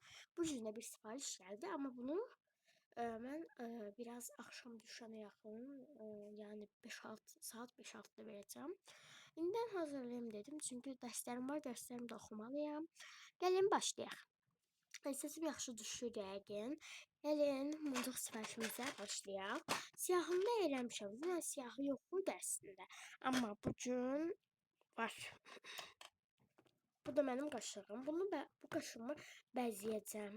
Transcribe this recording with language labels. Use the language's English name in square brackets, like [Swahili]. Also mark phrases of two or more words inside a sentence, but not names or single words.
[Turkish] Bu yüzden bir sipariş geldi ama bunu ben biraz akşam düşene yakın yani 5-6 saat 5-6'da vereceğim. İnden hazırlayayım dedim çünkü derslerim var, derslerimi de okumalıyım. Gelin başlayalım. [Azerbaijani] Sesim yaxşı düşür yəqin. Gəlin mıncıq sifarişimizə başlayaq. Siyahımda eləmişəm. Bunun siyahı yoxdur əslində. Amma bu gün var. Bu da mənim qaşığım. Bu qaşığımı bəzəyəcəm.